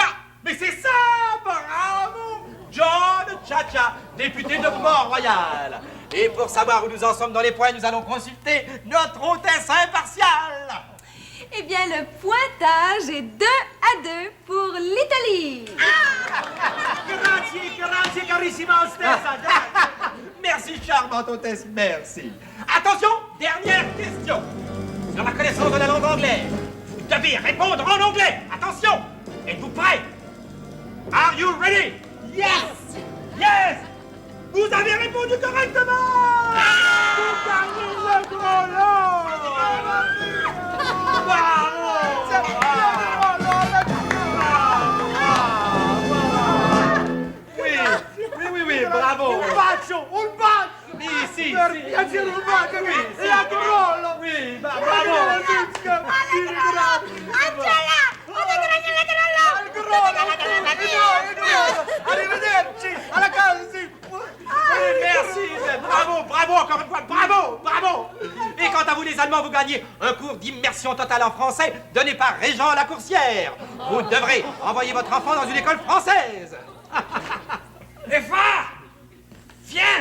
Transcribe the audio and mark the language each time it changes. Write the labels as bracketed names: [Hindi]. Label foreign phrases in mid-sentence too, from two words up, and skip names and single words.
[French] Mais c'est ça! Bravo! John Cha-cha, député de Port-Royal. Et pour savoir où nous en sommes dans les points, nous allons consulter notre hôtesse impartiale. Eh bien, le pointage est 2-2 pour l'Italie. [Italian] Grazie, grazie, carissima hostessa. [French] Merci, charmante hôtesse, merci. Attention, dernière question. Sur la connaissance de la langue anglaise, vous devez répondre en anglais. Attention, êtes-vous prêts? [English] Are you ready? Yes! Yes! [French] Vous avez répondu correctement! Vous gagnez le gros lot! Bravo! Oui, bravo! [Italian] Un bacio! Sì, Per piacere, un bacio! E a crollo! [French] Oui, Bravo! Angela! [Italian] Arrivederci! Alla casa! [French] Merci, bravo, bravo encore une fois, bravo, bravo. Et quant à vous les Allemands, vous gagnez un cours d'immersion totale en français donné par Régent Lacourcière. Vous devrez envoyer votre enfant dans une école française. Eva, viens.